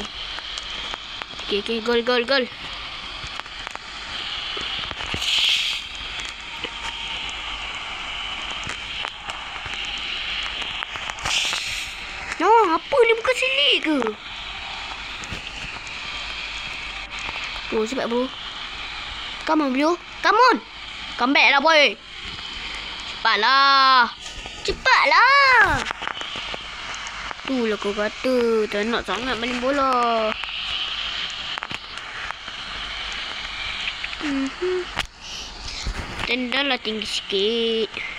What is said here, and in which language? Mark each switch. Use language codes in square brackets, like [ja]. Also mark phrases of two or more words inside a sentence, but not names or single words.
[ms] Okey, gol. No, apa ni, bukan selik ke? Bro, cepat bro. [en] Come on bro. Come on. Come back lah boy. [ms] Cepatlah. Itulah kau kata. Tak nak sangat main bola. Tendanglah tinggi sikit.